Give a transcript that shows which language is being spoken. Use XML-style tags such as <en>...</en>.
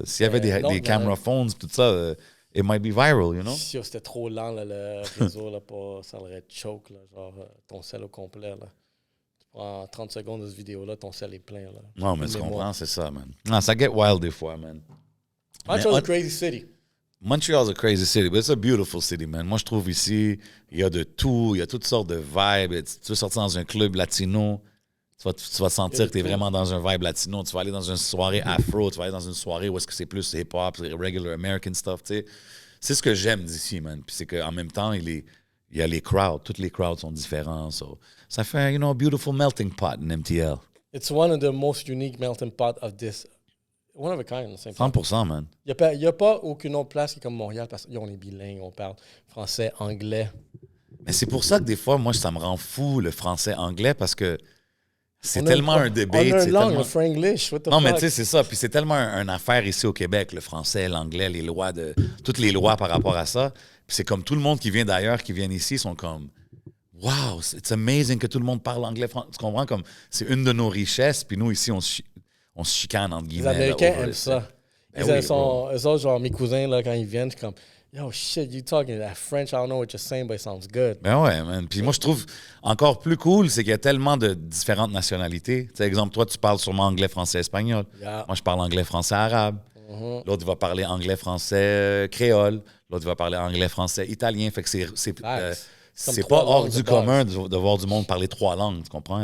<fr>S'il y avait des</fr> <en>camera phones,</en> <fr>tout ça,</fr> <en>it might be viral, you know?</en> <fr>C'était trop lent, là, le réseau, là, ça aurait choke, là, genre, ton sel au complet, là. Tu prends 30 secondes de cette vidéo-là, ton sel est plein, là. Non, mais tu comprends, c'est ça, man. Non, ça get wild des fois, man.</fr> <en>Montreal's a crazy city. Montreal's a crazy city, but it's a beautiful city, man.</en> <fr>Moi, je trouve ici, il y a de tout, il y a toutes sortes de vibes. Tu veux sortir dans un club latino, tu vas sentir que tu es vraiment dans un vibe latino. Tu vas aller dans une soirée afro, tu vas aller dans une soirée où est-ce que c'est plus hip-hop,</fr> <en>regular American stuff,</en> <fr>tu sais. C'est ce que j'aime d'ici, man. Puis c'est qu'en même temps, il y a les crowds. Toutes les crowds sont différents.</fr> <en>So,</en> <fr>ça fait,</fr> <en>a beautiful melting pot in MTL. It's one of the most unique melting pot of this... One of a kind, 100%, man.</en> <fr>Il n'y a pas aucune autre place qui est comme Montréal parce qu'on est bilingue, on parle français, anglais. Mais c'est pour ça que des fois, moi, ça me rend fou le français-anglais parce que c'est tellement un debate. On a une langue, le franglish. Non, mais tu sais, c'est ça. Puis c'est tellement une affaire ici au Québec, le français, l'anglais, les lois, toutes les lois par rapport à ça. Puis c'est comme tout le monde qui vient d'ailleurs, qui vient ici, sont comme</fr> <en>wow, it's amazing</en> <fr>que tout le monde parle anglais. Tu comprends? Comme c'est une de nos richesses. Puis nous, ici, on se chicane, entre guillemets. Les Américains aiment ça. Eux autres, genre, mes cousins, là, quand ils viennent, comme,</fr> <en>yo, shit, you talking that French, I don't know what you're saying, but it sounds good.</en> <fr>Ben ouais, man. Puis moi, je trouve encore plus cool, c'est qu'il y a tellement de différentes nationalités. Tu sais, exemple, toi, tu parles sûrement anglais, français, espagnol.</fr> <en>Yeah.</en> <fr>Moi, je parle anglais, français, arabe. L'autre, il va parler anglais, français, créole. L'autre, il va parler anglais, français, italien. Fait que c'est pas hors du commun de voir du monde parler 3 langues, tu comprends?</fr>